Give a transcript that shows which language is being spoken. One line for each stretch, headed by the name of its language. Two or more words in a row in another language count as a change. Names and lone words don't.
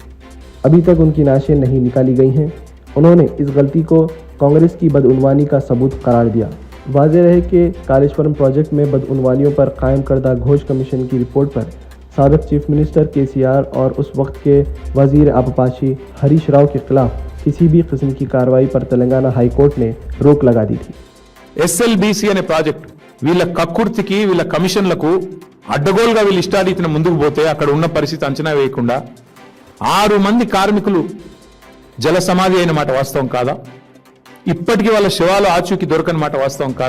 Urdu: ابھی تک ان کی نعشیں نہیں نکالی گئی ہیں۔ انہوں نے اس غلطی کو کانگریس کی بدعنوانی کا ثبوت قرار دیا۔ واضح رہے کہ کالیشورم پروجیکٹ میں بدعنوانیوں پر قائم کردہ گھوش کمیشن کی رپورٹ پر سابق
English: chief minister
Urdu: KCR اور اس وقت کے وزیر آبپاشی ہریش راؤ کے خلاف کسی بھی قسم کی کارروائی پر تلنگانہ
English: High Court
Urdu: نے روک لگا دی تھی۔
Telugu: SLBC అనే ప్రాజెక్ట్ వీళ్ళ కక్కుర్తికి వీళ్ళ కమిషన్లకు అడ్డగోలుగా వీళ్ళు ఇష్టారీతిన ముందుకు పోతే అక్కడ ఉన్న పరిస్థితి అంచనా వేయకుండా 6 మంది కార్మికులు జల సమాధి అయిన మాట వాస్తవం కాదా? ఇప్పటికీ వాళ్ళ శవాలు ఆచూకీ దొరకని మాట వాస్తవం కాదా?